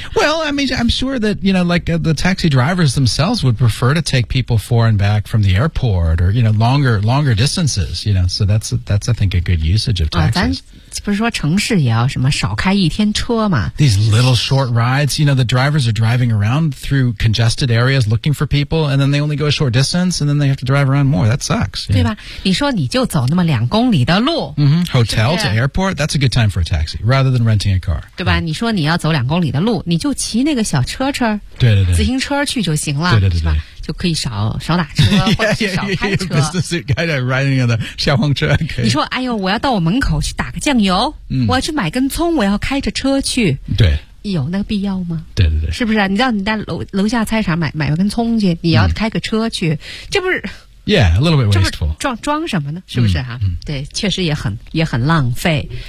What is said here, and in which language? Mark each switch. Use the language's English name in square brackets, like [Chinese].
[English] Well, I mean, I'm sure that, you know, like the taxi drivers themselves would prefer to take people for and back from the airport or, you know, longer distances, you know, so that's I think, a good usage of taxis.、 [Chinese] 啊、咱不是说城市也要什么少开一天车吗 [English] These little short rides, you know, the drivers are driving around through congested areas looking for people and then they only go a short distance and then they have to drive around more. That sucks. [Chinese] 对吧你说你就走那么2公里的路、 [English] mm-hmm. Hotel [Chinese] 是不 [English] 是 to airport,That's a good time for a taxi, rather than renting a car. [Chinese] 对吧、嗯、你说你要走2公里的路你就骑那个小车车对对对自行车去就行了对对对对是吧就可以少打车或者少开车 [English] yeah, yeah, yeah, yeah, business, riding on the [Chinese] 消防车、 [English] okay. [Chinese] 你说哎呦我要到我门口去打个酱油、嗯、我要去买根葱我要开着车去对有那个必要吗对对对是不是、啊、你知道你在 楼下菜场买个根葱去你要开个车去、嗯、这不是 [English] Yeah, a little bit wasteful. [Chinese] 装什么呢？是不是哈、啊嗯？对，确实也很浪费。